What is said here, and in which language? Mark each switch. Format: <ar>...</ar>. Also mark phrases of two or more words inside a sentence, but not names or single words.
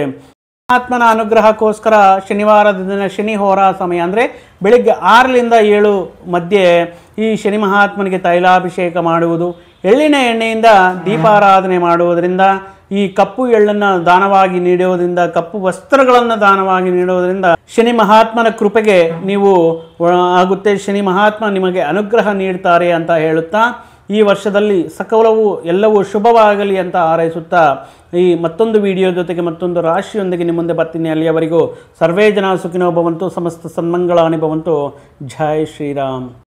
<kn>ಆತ್ಮನ ಅನುಗ್ರಹಕ್ಕೋಸ್ಕರ ಶನಿವಾರದ ದಿನ ಶನಿ ಹೋರಾ ಸಮಯ ಅಂದರೆ ಬೆಳಿಗ್ಗೆ 6ರಿಂದ 7 ಮಧ್ಯೆ ಈ ಶನಿ ಮಹಾತ್ಮನಿಗೆ ತೈಲಾಭಿಷೇಕ ಮಾಡುವುದು, ಎಳ್ಳಿನ ಎಣ್ಣೆಯಿಂದ ದೀಪಾರಾಧನೆ ಮಾಡುವುದರಿಂದ, ಈ ಕಪ್ಪು ಎಳ್ಳನ್ನು ದಾನವಾಗಿ ನೀಡುವುದರಿಂದ, ಕಪ್ಪು ವಸ್ತ್ರಗಳನ್ನು ದಾನವಾಗಿ ನೀಡುವುದರಿಂದ ಶನಿ ಮಹಾತ್ಮನ ಕೃಪೆಗೆ ನೀವು ಆಗುತ್ತೆ. ಶನಿ ಮಹಾತ್ಮ ನಿಮಗೆ ಅನುಗ್ರಹ ನೀಡ್ತಾರೆ ಅಂತ ಹೇಳುತ್ತಾ ಈ ವರ್ಷದಲ್ಲಿ ಸಕಲವೂ ಎಲ್ಲವೂ ಶುಭವಾಗಲಿ ಅಂತ ಹಾರೈಸುತ್ತಾ ಈ ಮತ್ತೊಂದು ವಿಡಿಯೋ ಜೊತೆಗೆ ಮತ್ತೊಂದು ರಾಶಿಯೊಂದಿಗೆ ನಿಮ್ಮ ಮುಂದೆ ಬರ್ತೀನಿ.</kn> <sa>ಅಲ್ಲಿಯವರೆಗೂ ಸರ್ವೇ ಜನ ಸುಖಿನೋ ಭವಂತು, ಸಮಸ್ತ ಸನ್ಮಂಗಳಾನಿ ಭವಂತು.</sa> <kn>ಜೈ ಶ್ರೀರಾಮ್.</kn>